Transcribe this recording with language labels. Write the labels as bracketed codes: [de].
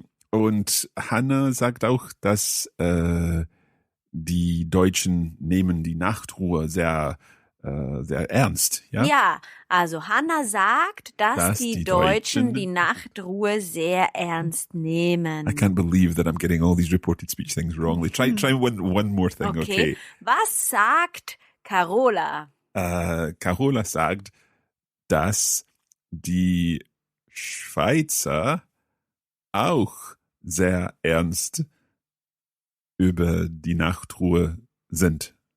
[de] Und Hannah sagt auch, dass die Deutschen nehmen die Nachtruhe sehr ernst. Ja, ja, also Hannah sagt, dass die Deutschen die Nachtruhe sehr ernst nehmen. [en] I can't believe that I'm getting all these reported speech things wrong. Try one more thing, okay? [de] Was sagt Carola? Carola sagt, dass die Schweizer auch sehr ernst über die Nachtruhe sind.